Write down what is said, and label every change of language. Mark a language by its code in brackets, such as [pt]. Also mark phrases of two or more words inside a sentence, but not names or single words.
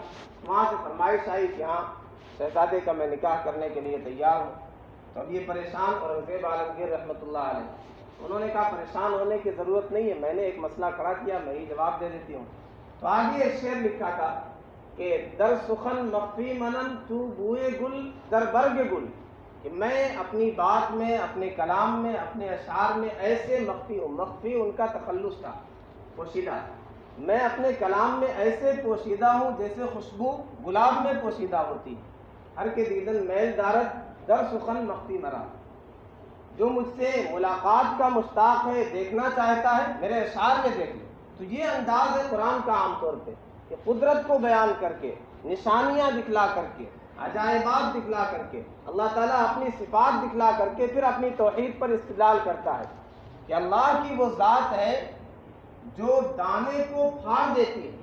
[ur] وہاں سے فرمائش آئی کہ ہاں شہزادے کا میں نکاح کرنے کے لیے تیار ہوں. تو اب یہ پریشان اورنگزیب عالمگیر رحمۃ اللہ علیہ، انہوں نے کہا پریشان ہونے کی ضرورت نہیں ہے، میں نے ایک مسئلہ کھڑا کیا، میں ہی جواب دے دیتی ہوں. تو آگے ایک شعر لکھا تھا کہ [fa] در سخن مخفی منن تو بوئے گل در برگ گل، [ur] کہ میں اپنی بات میں، اپنے کلام میں، اپنے اشعار میں ایسے مخفی ہوں. مخفی ان کا تخلص تھا، پوشیدہ. میں اپنے کلام میں ایسے پوشیدہ ہوں جیسے خوشبو گلاب میں پوشیدہ ہوتی. [fa] ہر کے دیدن میل دارت در سخن مخفی مرا، [ur] جو مجھ سے ملاقات کا مشتاق ہے، دیکھنا چاہتا ہے، میرے اشعار میں دیکھ لے. تو یہ انداز ہے قرآن کا عام طور پہ، کہ قدرت کو بیان کر کے، نشانیاں دکھلا کر کے، عجائبات دکھلا کر کے، اللہ تعالیٰ اپنی صفات دکھلا کر کے پھر اپنی توحید پر استدلال کرتا ہے کہ اللہ کی وہ ذات ہے جو دانے کو پھاڑ دیتی ہے.